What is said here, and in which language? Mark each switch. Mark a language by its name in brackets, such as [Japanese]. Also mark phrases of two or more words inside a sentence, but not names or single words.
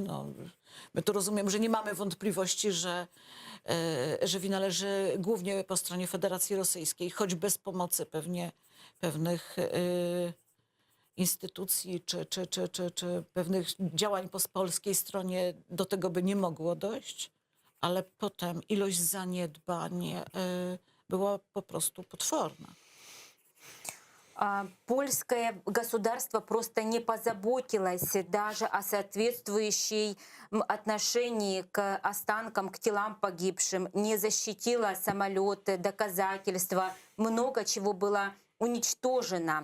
[Polish] No, my tu rozumiem, że nie mamy wątpliwości, że wina leży głównie po stronie Federacji Rosyjskiej, choć bez pomocy pewnie pewnych instytucji czy pewnych działań po polskiej stronie do tego by nie mogło dojść, ale potem ilość zaniedbań była po prostu potworna. [Russian] Польское государство просто не позаботилось даже о соответствующей отношении к останкам, к телам погибшим, не защитило самолеты, доказательства, много чего было уничтожено.